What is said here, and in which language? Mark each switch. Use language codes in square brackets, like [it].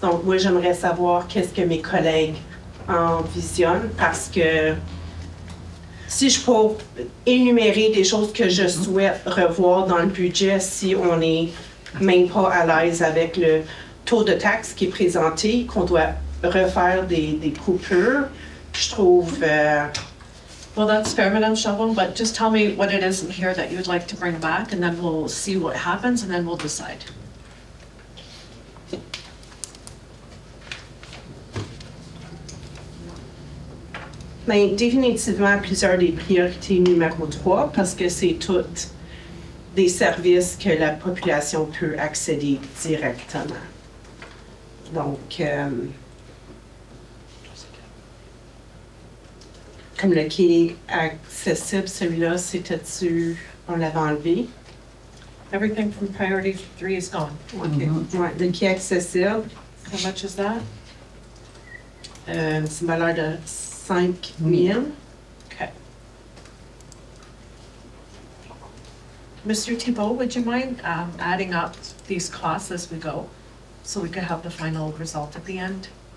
[fr] Donc, moi, j'aimerais savoir qu'est-ce que mes collègues envisionnent parce que si je peux énumérer des choses que je souhaite revoir dans le budget si on n'est même pas à l'aise avec le taux de taxe qui est présenté, qu'on doit refaire des coupures, je trouve... [en] Well, that's fair, Madame Charon, but just tell me what it is in here that you'd like to bring back, and then we'll see what happens, and then we'll decide. [fr] Bien, définitivement, plusieurs des priorités numéro 3, parce que c'est toutes des services que la population peut accéder directement. Donc, comme le quai accessible, celui-là, c'était-tu, on l'avait enlevé? [en] Everything from priority 3 is gone. [fr] OK. Ouais, le quai accessible, [en] How much is that? [fr] c'est une valeur de 5 000. [en] Okay. Mr. Thibault, would you mind adding up these costs as we go, so we could have the final result at the end?